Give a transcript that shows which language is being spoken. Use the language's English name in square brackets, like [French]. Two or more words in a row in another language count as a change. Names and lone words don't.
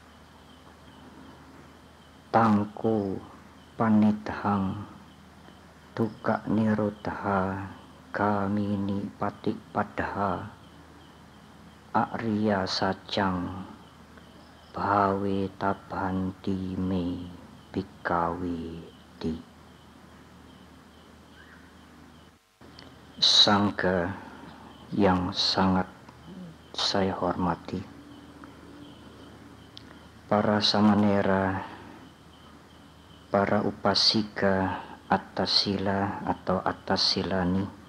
[Pali] Tangko panidhang dukkha nirodha gamini patipadha Arya Sacang bhawe tabanti me bhikkhave di. [Indonesian] Sangga yang sangat saya hormati, para samanera, para upasika atas sila atau atas silani,